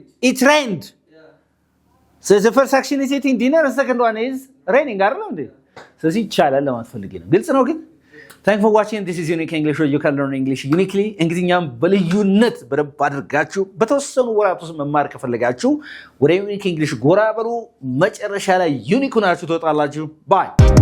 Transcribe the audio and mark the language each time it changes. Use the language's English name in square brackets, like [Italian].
[English] it rained so the first action is eating dinner the second one is raining [Amharic] አይደል እንዴ ስለዚህ ይቻላል ለማለት ፈልጌ ነው ግልጽ ነው ግን [English] Thank you for watching. This is Unique English where you can learn English uniquely. [Amharic] እንግዲህኛም በልዩነት በደንብ አድርጋችሁ በተወሰኑ ወራት ውስጥ መማር ከፈለጋችሁ ወደ Unique English ጎራ በሉ መጨረሻ ላይ ዩኒክ ሆናችሁ ትወጣላችሁ. Bye.